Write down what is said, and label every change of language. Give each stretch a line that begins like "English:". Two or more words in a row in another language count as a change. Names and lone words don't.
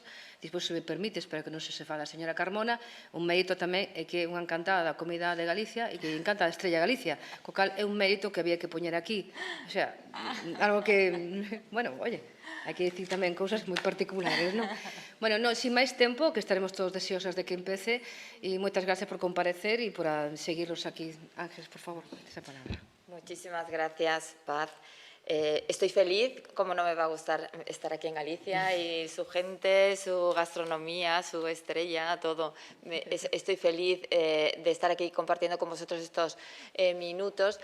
Galician: Despois, se me permite, espero que non se fala a señora Carmona, un mérito tamén é que é unha encantada da comida de Galicia e que encanta a Estrella Galicia, co cal é un mérito que había que poñer aquí.
Spanish: O sea,
Galician: algo que, bueno, oye, hai que dicir tamén cousas moi particulares, non? Bueno, sin máis tempo, que estaremos todos deseosas de que empece, e moitas gracias por comparecer e por seguirnos aquí.
Spanish: Ángeles, por favor, esa palabra. Muchísimas gracias, Paz. Estoy feliz, como no me va a gustar estar aquí en Galicia y su gente, su gastronomía, su estrella, todo. Estoy feliz de estar aquí compartiendo con vosotros estos minutos.